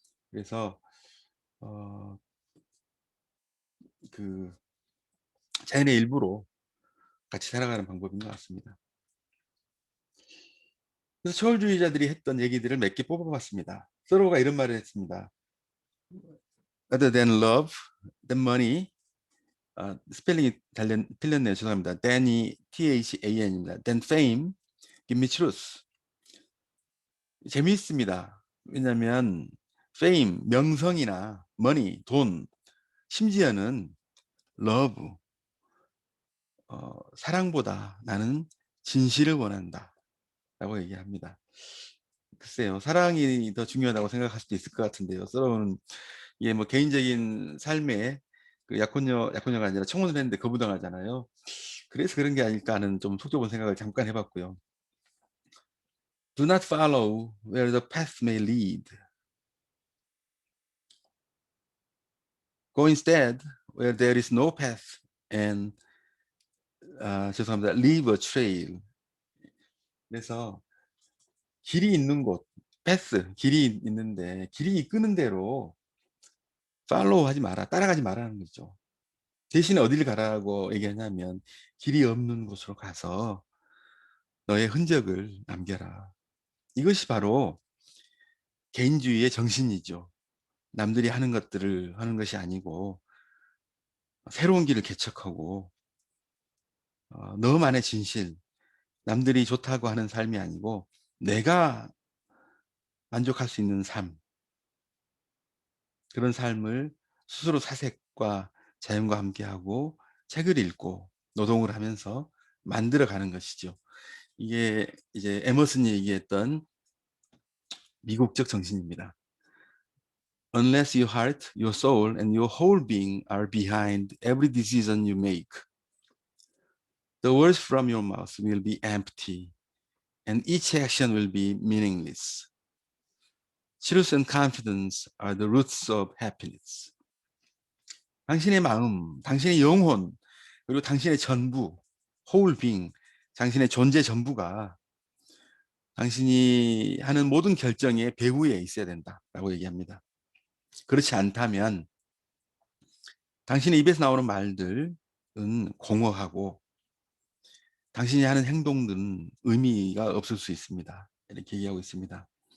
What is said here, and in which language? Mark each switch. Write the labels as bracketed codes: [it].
[ko] 그래서 어, 그 자연의 일부로 같이 살아가는 방법인 것 같습니다. 그래서 초월주의자들이 했던 얘기들을 몇 개 뽑아봤습니다. 서로가 이런 말을 했습니다. [en] Other than love, than money. [ko] 스펠링이 틀렸네요. 죄송합니다. than이 THAN입니다. [en] than fame, give me truth. [ko] 재미있습니다. 왜냐하면 fame, 명성이나 money, 돈, 심지어는 love, 사랑보다 나는 진실을 원한다 라고 얘기합니다. 글쎄요, 사랑이 더 중요하다고 생각할 수도 있을 것 같은데요. 서로는 이게 뭐 개인적인 삶에 그 약혼녀가 아니라 청혼을 했는데 거부당하잖아요. 그래서 그런 게 아닐까 하는 좀 속좁은 생각을 잠깐 해봤고요. [en] Do not follow where the path may lead. Go instead where there is no path and [ko] 죄송합니다. [en] Leave a trail. [ko] 그래서 길이 있는 곳, path, 길이 있는데 길이 이끄는 대로 팔로우 하지 마라, 따라가지 말라는 거죠. 대신에 어디를 가라고 얘기하냐면 길이 없는 곳으로 가서 너의 흔적을 남겨라. 이것이 바로 개인주의의 정신이죠. 남들이 하는 것들을 하는 것이 아니고 새로운 길을 개척하고 너만의 진실, 남들이 좋다고 하는 삶이 아니고 내가 만족할 수 있는 삶, 그런 삶을 스스로 사색과 자연과 함께하고 책을 읽고 노동을 하면서 만들어가는 것이죠. 이게 이제 에머슨이 얘기했던 미국적 정신입니다. [en] Unless your heart, your soul, and your whole being are behind every decision you make, the words from your mouth will be empty, and each action will be meaningless. Truth and confidence are the roots of happiness. [ko] 당신의 마음, 당신의 영혼, 그리고 당신의 전부, [en] whole being, [ko] 당신의 존재 전부가 당신이 하는 모든 결정의 배후에 있어야 된다라고 얘기합니다. 그렇지 않다면 당신의 입에서 나오는 말들은 공허하고 당신이 하는 행동들은 의미가 없을 수 있습니다. 이렇게 얘기하고 있습니다.